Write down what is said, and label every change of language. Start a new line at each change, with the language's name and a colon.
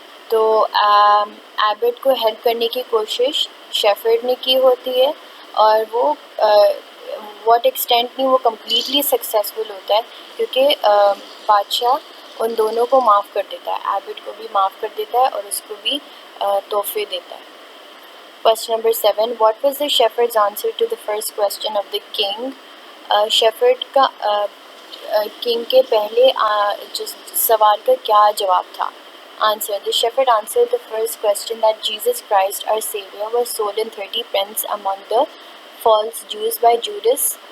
Urdu: تو ایبٹ کو ہیلپ کرنے کی کوشش شیفرڈ نے کی ہوتی ہے، اور وہ واٹ ایکسٹینٹ نہیں وہ کمپلیٹلی سکسیزفل ہوتا ہے، کیونکہ بادشاہ ان دونوں کو معاف کر دیتا ہے، ایبٹ کو بھی معاف کر دیتا ہے اور اس کو بھی تحفے دیتا ہے.
English: Question number 7. What was the shepherd's answer to the first question of the king?
Urdu: Shepherd کا کنگ کے پہلے جس سوال کا کیا جواب تھا؟ Answer.
English: The shepherd answered the first question that Jesus Christ, our Savior, was sold in 30 pence among the false Jews by Judas.